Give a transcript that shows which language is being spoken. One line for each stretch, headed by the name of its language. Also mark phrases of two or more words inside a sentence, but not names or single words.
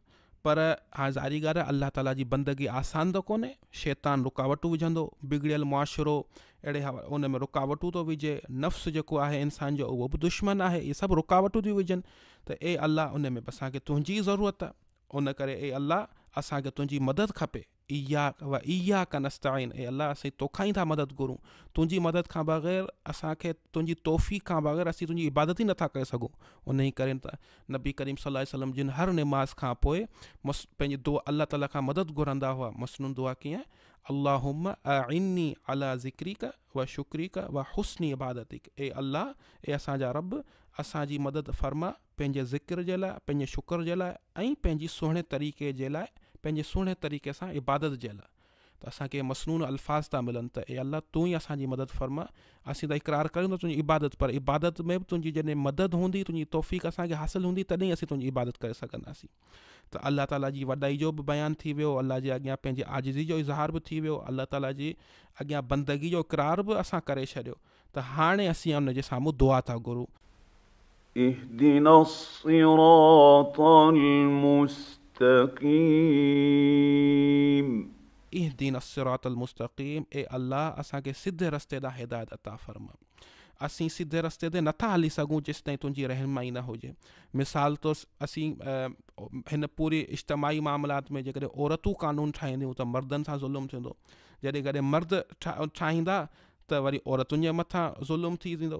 Sindhi: पर हाणे ज़ाहिरी ॻाल्हि आहे अल्लाह ताला जी बंदगी आसान त कोन्हे। शैतान रुकावटूं विझंदो, बिगड़ियल मुआशिरो अहिड़े उन में रुकावटूं थो विझे, नफ़्स जेको आहे इंसान जो उहो बि दुश्मन आहे, इहे सभु रुकावटूं थियूं विझनि। त ए अल्लाह उन में बि असांखे तुंहिंजी ज़रूरत आहे। उन करे ए अल्लाह असांखे तुंहिंजी मदद खपे।
Arabic: إياك نستعين,
Sindhi: ए अल्लाह असीं तोखां ई था मदद घुरूं। तुंहिंजी मदद खां बग़ैर असांखे, तुंहिंजी तौफ़ीक़ खां बग़ैर असीं तुंहिंजी इबादत ई नथा करे सघूं। उन ई करे त नबी करीम
Arabic: صلى الله عليه وسلم
Sindhi: जिन हर निमाज़ खां पोइ पंहिंजी दुआ अल्लाह ताला खां मदद घुरंदा हुआ। मसनून दुआ कीअं,
Arabic: اللهم أعني على ذكرك و شكرك و حسن عبادتك.
Sindhi: ए अल्लाह, ए असांजा रब, असांजी मदद फरमा पंहिंजे ज़िक्र जे लाइ, पंहिंजे शुक्र जे लाइ, ऐं पंहिंजी सुहिणे तरीक़े जे लाइ, पंहिंजे सुहिणे तरीक़े सां इबादत जे लाइ। त असांखे मसनून अल्फाज़ था मिलनि त ए अल्लाह तूं ई असांजी मदद फरमा। असीं त इक़रार कयूं था तुंहिंजी इबादत, पर इबादत में बि तुंहिंजी जॾहिं मदद हूंदी, तुंहिंजी तौफ़ीक़ असांखे हासिल हूंदी, तॾहिं असीं तुंहिंजी इबादत करे सघंदासीं। त अल्लाह ताला जी वॾाई जो बि बयानु थी वियो, अल्लाह जे अॻियां पंहिंजे आजिज़ी जो इज़हार बि थी वियो, अल्लाह ताला जी अॻियां बंदगी जो इक़रार बि असां करे छॾियो। त हाणे असीं उन जे साम्हूं दुआ था घुरूं।
Arabic: اهدنا الصراط المستقيم اهدنا الصراط المستقيم,
Sindhi: ए अल्लाह असांखे सिधे रस्ते ॾांहुं हिदायत अता फरमा। असीं सिधे रस्ते ते नथा हली सघूं जेसि ताईं तुंहिंजी रहनुमाई न हुजे। मिसाल तौरु असीं हिन पूरी इज्तमाही मामलात में जेकॾहिं औरतूं कानून ठाहींदियूं त मर्दनि सां ज़ुल्म थींदो, जॾहिं कॾहिं मर्द ठाहींदा त वरी औरतुनि जे मथां ज़ुल्म थी वेंदो।